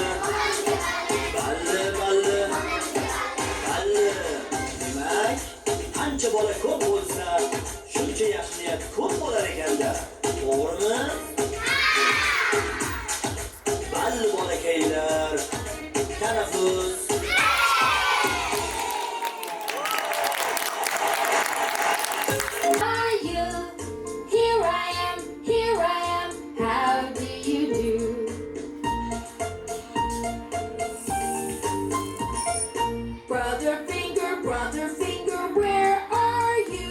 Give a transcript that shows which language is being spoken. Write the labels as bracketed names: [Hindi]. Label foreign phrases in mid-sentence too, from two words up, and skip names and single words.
[Uzbek] Balli, balli, balli. Demak, qancha bola ko'p bo'lsa, shuncha yaxshi niyat ko'p bo'lar ekanda. To'g'rimi? Balli bolakaylar. Tanaffus. [English] Are you? Here I am, here I am. How do you do? Brother finger, where are you?